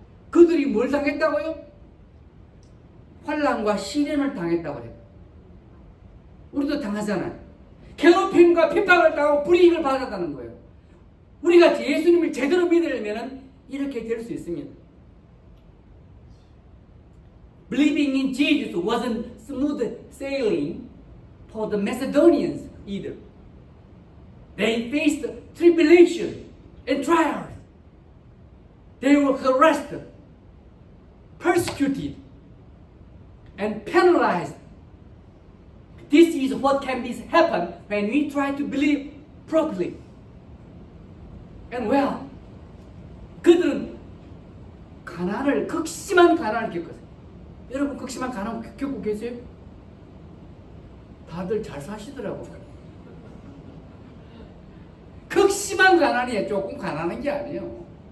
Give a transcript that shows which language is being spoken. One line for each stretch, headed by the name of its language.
Korean: 그들이 뭘 당했다고요? 환난과 시련을 당했다고 해요. 우리도 당하잖아요. 괴롭힘과 핍박을 당하고 불이익을 받았다는 거예요. 우리가 예수님을 제대로 믿으려면 이렇게 될 수 있습니다.
English: Believing in Jesus wasn't smooth sailing for the Macedonians either. They faced tribulation and trials. They were harassed, persecuted, and penalized. This is what can happen when we try to believe properly. And well,
Korean: 그들은 극심한 가난을 겪었어요. 여러분 극심한 가난 겪고 계세요? 다들 잘 사시더라고요. 극심한 가난이 조금 가난한 게 아니에요.